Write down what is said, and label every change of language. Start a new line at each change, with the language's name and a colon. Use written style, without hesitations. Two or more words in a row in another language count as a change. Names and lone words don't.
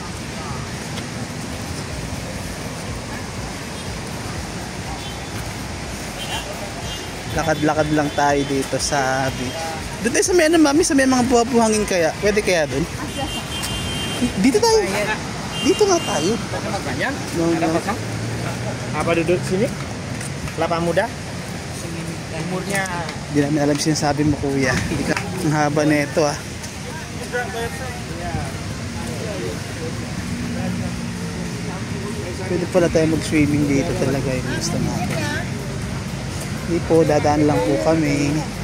Filipino: Lakad-lakad lang tayo dito sa beach. Doon tayo sa may ano, mami, sa may mga buha-buhangin kaya. Pwede kaya doon? Dito tayo. Dito nga tayo.
English: No.
Indonesian: Apa duduk sini? Kelapa muda? Umurnya
Filipino: Hindi namin alam sinasabi mo, kuya. Ang haba na ito, ah. Pwede pala tayo mag-swimming dito talaga yung gusto natin. Hindi po, dadaan lang po kami.